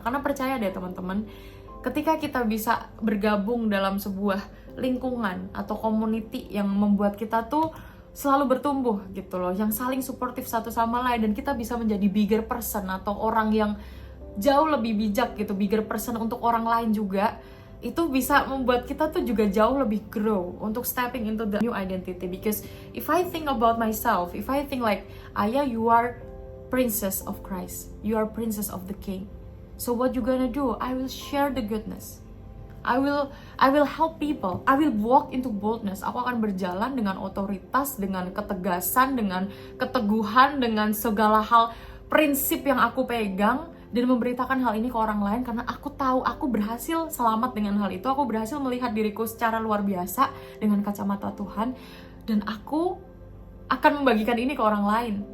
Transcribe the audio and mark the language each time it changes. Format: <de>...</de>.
<id>Karena percaya deh teman-teman, ketika kita bisa bergabung dalam sebuah lingkungan atau community yang membuat kita tuh selalu bertumbuh gitu loh, yang saling suportif satu sama lain, dan kita bisa menjadi</id> <en>bigger person</en> <id>atau orang yang jauh lebih bijak gitu, bigger person untuk orang lain juga, itu bisa membuat kita tuh juga jauh lebih grow untuk</id> <en>stepping into the new identity. Because if I think about myself, if I think like, Ayah, you are princess of Christ, you are princess of the King, so what you gonna do? I will share the goodness, I will help people, I will walk into boldness.</en> <id>Aku akan berjalan dengan otoritas, dengan ketegasan, dengan keteguhan, dengan segala hal prinsip yang aku pegang, dan memberitakan hal ini ke orang lain, karena aku tahu aku berhasil selamat dengan hal itu. Aku berhasil melihat diriku secara luar biasa dengan kacamata Tuhan, dan aku akan membagikan ini ke orang lain.</id>